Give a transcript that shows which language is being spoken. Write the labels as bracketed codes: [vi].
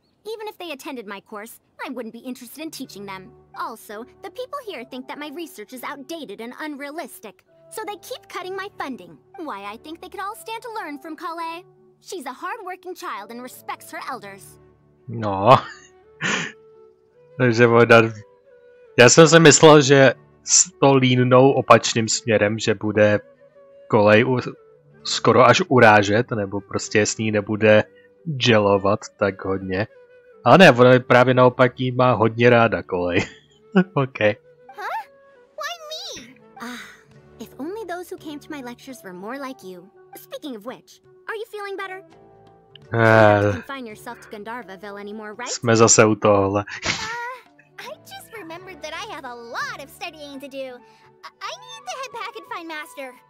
[en] Even if they attended my course, I wouldn't be interested in teaching them. Also, the people here think that my research is outdated and unrealistic. So they keep cutting my funding. Why, I think they could all stand to learn from Kale. She's a hard-working child and respects her elders. No. [cs] Takže já jsem si myslel, že to línou opačným směrem, že bude kolej skoro až urážet, nebo prostě s ní nebude gelovat tak hodně. Ale ne, ona právě naopak jí má hodně ráda kolej. [en] Okay. Huh? Why me? If only those who came to my lectures were more like you. Speaking of which, are you feeling better? You don't confine yourself to Gandharvaville anymore, right? [cs] Jsme zase u tohohle. [en] I just remembered that I have a lot of studying to do. I need to head back and find Master.